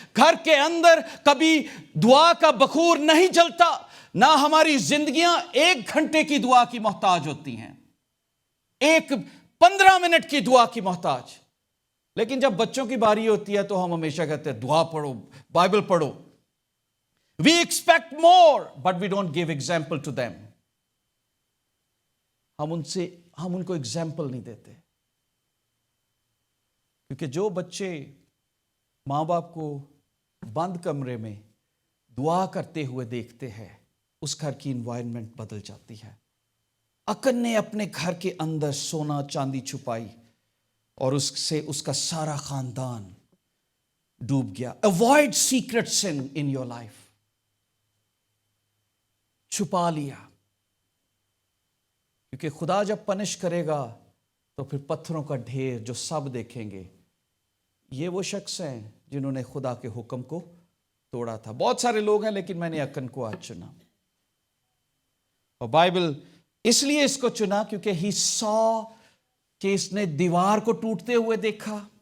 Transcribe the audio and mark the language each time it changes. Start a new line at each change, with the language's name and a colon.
Urdu: گھر کے اندر کبھی دعا کا بخور نہیں جلتا, نہ ہماری زندگیاں 1 گھنٹے کی دعا کی محتاج ہوتی ہیں, 15 منٹ کی دعا کی محتاج. لیکن جب بچوں کی باری ہوتی ہے تو ہم ہمیشہ کہتے ہیں دعا پڑھو, بائبل پڑھو.
English: We expect more, but we don't give example to them.
Urdu: ہم ان کو example نہیں دیتے, کیونکہ جو بچے ماں باپ کو بند کمرے میں دعا کرتے ہوئے دیکھتے ہیں, اس گھر کی انوائرمنٹ بدل جاتی ہے. اکن نے اپنے گھر کے اندر سونا چاندی چھپائی اور اس سے اس کا سارا خاندان ڈوب گیا.
English: Avoid secret sin in your life.
Urdu: چھپا لیا, کیونکہ خدا جب پنش کرے گا تو پھر پتھروں کا ڈھیر جو سب دیکھیں گے, یہ وہ شخص ہیں جنہوں نے خدا کے حکم کو توڑا تھا. بہت سارے لوگ ہیں, لیکن میں نے اکن کو آج چنا. اور بائبل اس لیے اس کو چنا کیونکہ
English: he saw
Urdu: کہ اس نے دیوار کو ٹوٹتے ہوئے دیکھا.